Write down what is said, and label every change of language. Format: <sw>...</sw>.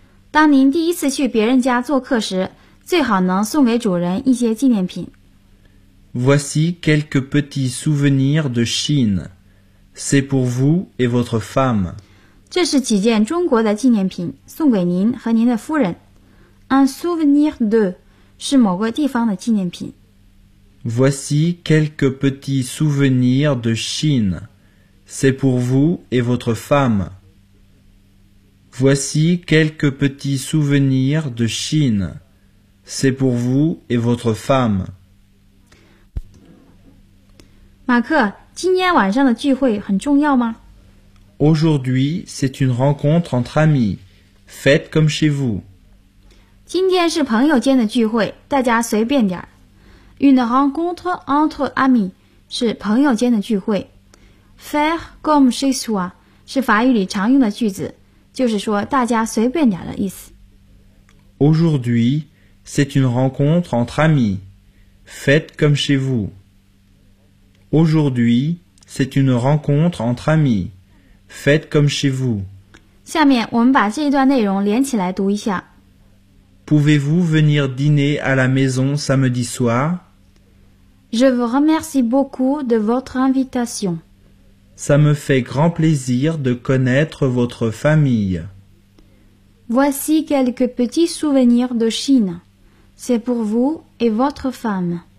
<zh>当您第一次去别人家做客时，最好能送给主人一些纪念品。</zh> <fr>Voici quelques petits souvenirs de Chine. C'est pour vous et votre femme.</fr> <zh>这是几件中国的纪念品，送给您和您的夫人。</zh> <fr>Un souvenir de</fr> <zh>是某个地方的纪念品。</zh> <fr>Voici quelques petits souvenirs de Chine. C'est pour vous et votre femme. Voici quelques petits souvenirs de Chine. C'est pour vous et votre femme.</fr> <zh>马克，今天晚上的聚会很重要吗？</zh> <fr>Aujourd'hui, c'est une rencontre entre amis. Faites comme chez vous.</fr> <zh>今天是朋友间的聚会，大家随便点。</zh> <fr>Une rencontre entre amis</fr> <zh>是朋友间的聚会。</zh> <fr>Faire comme chez soi</fr> <zh>是法语里常用的句子，就是说大家随便点的意思。</zh> <fr>Aujourd'hui, c'est une rencontre entre amis. Faites comme chez vous. Aujourd'hui, c'est une rencontre entre amis. Faites comme chez vous.</fr> <zh>下面我们把这一段内容连起来读一下。</zh> <fr>Pouvez-vous venir dîner à la maison samedi soir? Je vous remercie beaucoup de votre invitation. Ça me fait grand plaisir de connaître votre famille. Voici quelques petits souvenirs de Chine. C'est pour vous et votre femme.</fr>